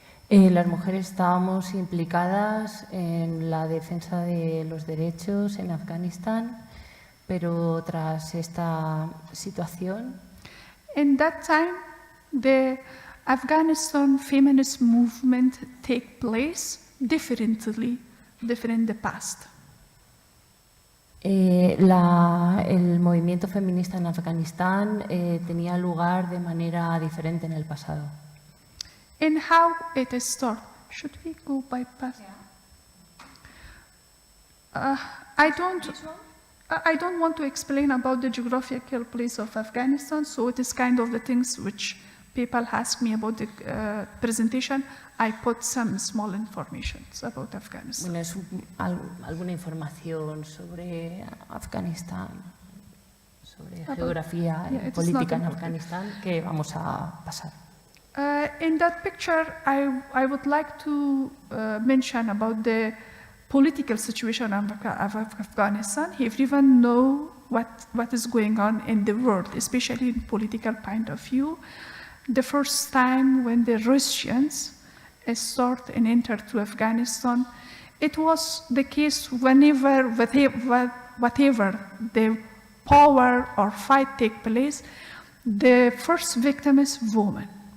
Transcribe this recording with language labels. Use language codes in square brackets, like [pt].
[es] Las mujeres estábamos implicadas en la defensa de los derechos en Afganistán, pero tras esta situación, [en] in that time, the Afghanistan feminist movement take place different in the past. [es] El movimiento feminista en Afganistán tenía lugar de manera diferente en el pasado. [en] And how it started. Should we go by past? I don't want to explain about the geographical place of Afghanistan, so it is kind of the things which people ask me about the presentation. I put some small information about Afghanistan. [es] Bueno, es alguna información sobre Afganistán, sobre geografía y política en Afganistán que vamos a pasar. [en] In that picture, I would like to mention about the political situation of Afghanistan. Everyone know what is going on in the world, especially in political point of view. The first time when the Russians start and enter to Afghanistan, it was the case whenever, whatever the power or fight take place, the first victim is woman.